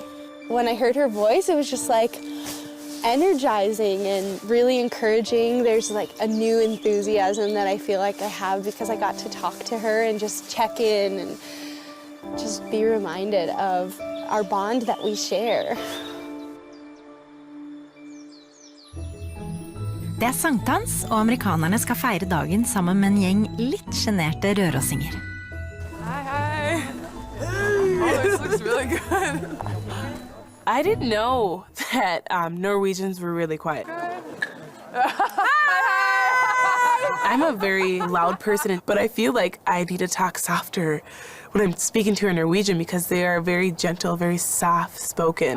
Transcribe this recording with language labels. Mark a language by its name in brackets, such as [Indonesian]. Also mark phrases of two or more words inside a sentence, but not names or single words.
[English] When I heard her voice, it was just like energizing and really encouraging. There's like a new enthusiasm that I feel like I have because I got to talk to her and just check in and just be reminded of our bond that we share. [Norwegian] Det er sankthans, og amerikanerne skal feire dagen sammen med en gjeng litt generte røråsinger. [English] Hi. Oh, this looks really good. I didn't know that Norwegians were really quiet. I'm a very loud person, but I feel like I need to talk softer when I'm speaking to a Norwegian because they are very gentle, very soft-spoken.